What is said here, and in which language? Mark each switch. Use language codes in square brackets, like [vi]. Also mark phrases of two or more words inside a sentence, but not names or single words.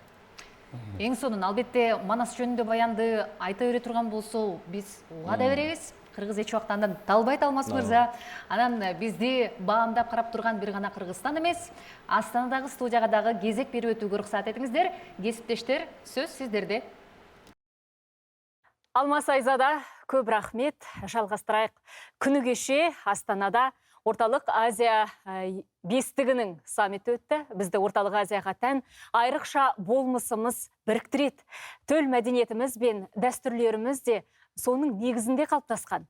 [ky] Ең сонун, албетте Манас жөнүндө баянды айта бере турган болсо, биз уга да беребиз. Кыргыз эч убактан Талбай Талмас мырза. Анан бизди баамдап карап турган бир гана Кыргызстан эмес, Астанадагы студияга дагы кезек берип өтүүгө уруксат этиңиздер. Кесиптештер, сөз сиздерде. [kk] Алмас Айзада, көп рахмет. Жалғастырайық. Күні кеше Астанада Орталық Азия бестігінің саммиті өтті. Бізді Орталық Азияға тән айрықша болмысымыз біріктіреді. Төл мәдениетіміз бен дәстүрлеріміз де соның негізінде қалыптасқан.